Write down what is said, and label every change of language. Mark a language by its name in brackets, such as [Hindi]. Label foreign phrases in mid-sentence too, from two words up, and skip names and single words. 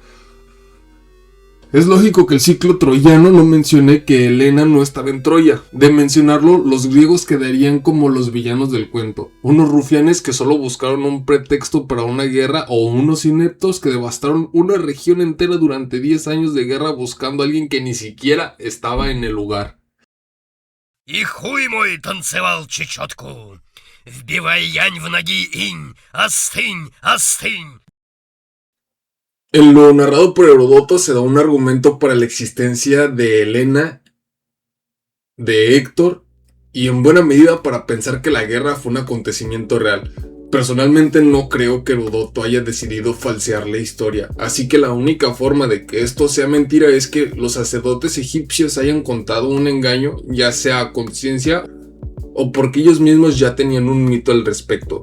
[Spanish] Es lógico que el ciclo troyano no mencione que Helena no estaba en Troya. De mencionarlo, los griegos quedarían como los villanos del cuento. Unos rufianes que solo buscaron un pretexto para una guerra, o unos ineptos que devastaron una región entera durante 10 años de guerra buscando a alguien que ni siquiera estaba en el lugar. [Russian] И хуй мой танцевал чечетку, вбивая янь в ноги инь, остынь, остынь. [Spanish] En lo narrado por Heródoto se da un argumento para la existencia de Helena, de Héctor, y en buena medida para pensar que la guerra fue un acontecimiento real. Personalmente no creo que Heródoto haya decidido falsear la historia, así que la única forma de que esto sea mentira es que los sacerdotes egipcios hayan contado un engaño, ya sea a conciencia o porque ellos mismos ya tenían un mito al respecto.